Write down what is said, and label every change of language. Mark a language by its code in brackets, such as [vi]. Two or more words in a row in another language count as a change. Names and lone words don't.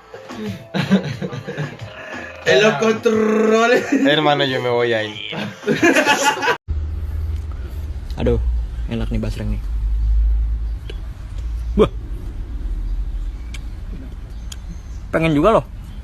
[es] En los controles. Hermano, yo me voy a ir. [id] Aduh, enak nih basreng nih. Wah. Pengen juga loh.